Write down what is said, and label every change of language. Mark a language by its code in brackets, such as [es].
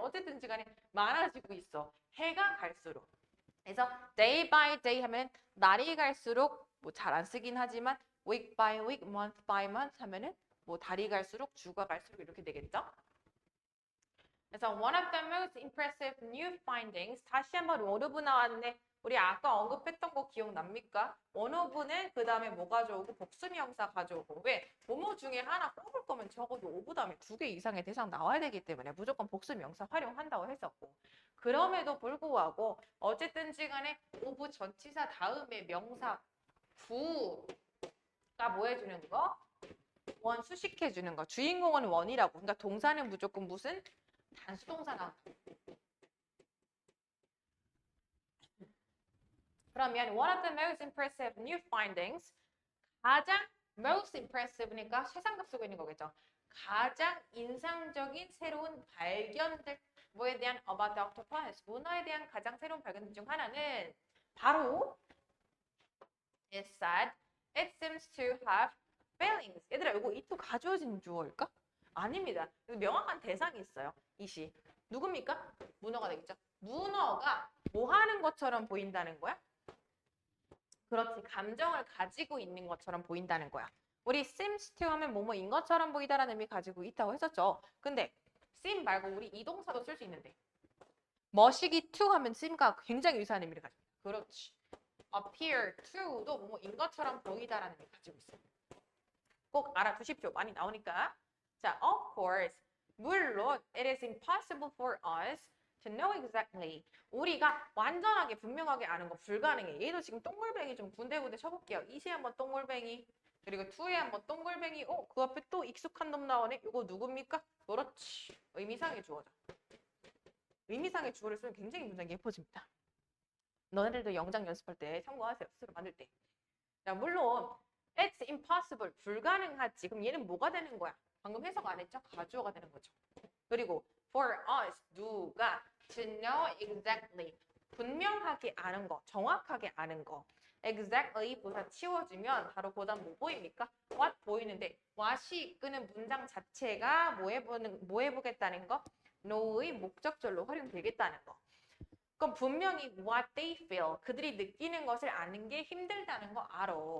[ko] 어쨌든지 간에 많아지고 있어. 해가 갈수록. 그래서 [en] day by day [ko] 하면 날이 갈수록 뭐 잘 안 쓰긴 하지만 [en] week by week, month by month [ko] 하면은 뭐 달이 갈수록 주가 갈수록 이렇게 되겠죠? [en] 그래서 one of the most impressive new findings [ko] 다시 한번 원오브 나왔네. 우리 아까 언급했던 거 기억납니까? 원오브는 그 다음에 뭐 가져오고 복수명사 가져오고 왜? 뭐뭐 중에 하나 뽑을 거면 적어도 오브 다음에 2개 이상의 대상 나와야 되기 때문에 무조건 복수명사 활용한다고 했었고 그럼에도 불구하고 어쨌든지 간에 오브 전치사 다음에 명사 부가 뭐 해주는 거? 원 수식해주는 거. 주인공은 원이라고. 그러니까 동사는 무조건 무슨? 단수동사 나온다. 그러면 [en] one of the most impressive new findings 가장 most impressive니까 [ko] 최상급 쓰고 있는 거겠죠. 가장 인상적인 새로운 발견들 뭐에 대한 [en] about the octopus [ko] 문어에 대한 가장 새로운 발견 중 하나는 바로 [en] is that it seems to have feelings. [ko] 얘들아 이거 이또 가져오진 주어일까? 아닙니다. 명확한 대상이 있어요. 이시 누굽니까? 문어가 되겠죠. 문어가 뭐 하는 것처럼 보인다는 거야? 그렇지. 감정을 가지고 있는 것처럼 보인다는 거야. 우리 [en] seems to [ko] 하면 뭐뭐인 것처럼 보이다라는 의미 가지고 있다고 했었죠. 근데 seem 말고 우리 이 동사도 쓸 수 있는데 머시기 to 하면 seem과 굉장히 유사한 의미를 가지고 있다. 그렇지. appear to도 뭐뭐인 것처럼 보이다라는 의미 가지고 있어요. 꼭 알아두십시오. 많이 나오니까. 자, [en] of course. [ko] 물론 [en] it is impossible for us to know exactly. [ko] 우리가 완전하게 분명하게 아는 거 불가능해. 얘도 지금 똥골뱅이 좀 군데군데 쳐볼게요. 이시에 한번 똥골뱅이 그리고 투에 한번 똥골뱅이 그 앞에 또 익숙한 놈 나오네. 이거 누굽니까? 그렇지. 의미상의 주어죠. 의미상의 주어를 쓰면 굉장히 문장이 예뻐집니다. 너네들도 영장 연습할 때 참고하세요. 스스로 만들 때. 자, 물론 [en] it's impossible. [ko] 불가능하지. 그럼 얘는 뭐가 되는 거야? 방금 해석 안 했죠? 가주어가 되는 거죠. 그리고 [en] for us, [ko] 누가 [en] to know exactly. [ko] 분명하게 아는 거, 정확하게 아는 거. exactly 부사 치워주면 바로 그다음 뭐 보입니까? what 보이는데 what이 이끄는 문장 자체가 뭐 해보겠다는 거? know의 목적절로 활용되겠다는 거. 그럼 분명히 [en] what they feel, [ko] 그들이 느끼는 것을 아는 게 힘들다는 거 알아.